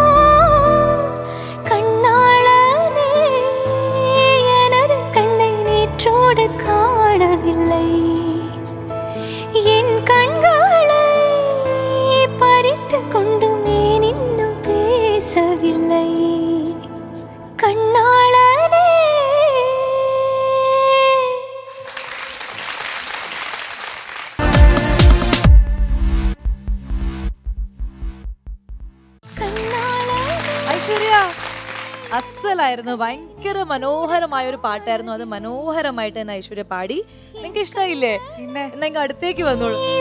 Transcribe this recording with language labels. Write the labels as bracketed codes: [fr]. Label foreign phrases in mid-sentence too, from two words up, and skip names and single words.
[ta] கண்ணாளனே எனது கண்ணை நேற்றோடு காணவில்லை என் கண்களை பறித்து கொண்டும் ஏன் இன்னும் பேசவில்லை கண்ணாளனே [ml] ഐശ്വര്യ അസലായിരുന്നു ഭയങ്കര മനോഹരമായ ഒരു പാട്ടായിരുന്നു അത് മനോഹരമായിട്ട് തന്നെ ഐശ്വര്യ പാടി നിങ്ങൾക്ക് ഇഷ്ടമായില്ലേ എന്നാ അടുത്തേക്ക് വന്നോളൂ